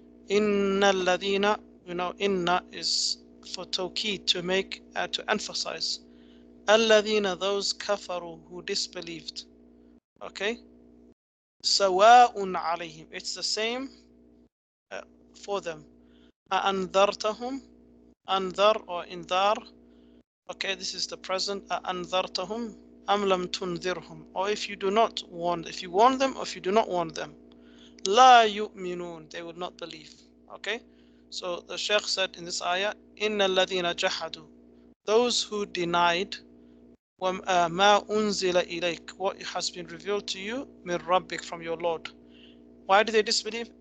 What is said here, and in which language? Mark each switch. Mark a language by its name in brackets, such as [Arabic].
[Arabic] إن الذين, [English] you know, inna is for tawqid, to make, to emphasize. [Arabic] الذين, [English] those [Arabic] كفروا, [English] who disbelieved. Okay? [Arabic] سواء عليهم, [English] it's the same for them. [Arabic] أأنذرتهم, أنذر [English] or [Arabic] إنذار. [English] Okay, this is the present. [Arabic] أأنذرتهم أم لم تنذرهم, [English] or if you do not warn, if you warn them or if you do not warn them, [Arabic] لا يؤمنون, [English] they will not believe. Okay, so the Shaykh said in this ayah, [Arabic] إن الذين جحدوا, [English] those who denied [Arabic] ما أنزل إليك, [English] what has been revealed to you, [Arabic] من ربك, [English] from your Lord. Why did they disbelieve?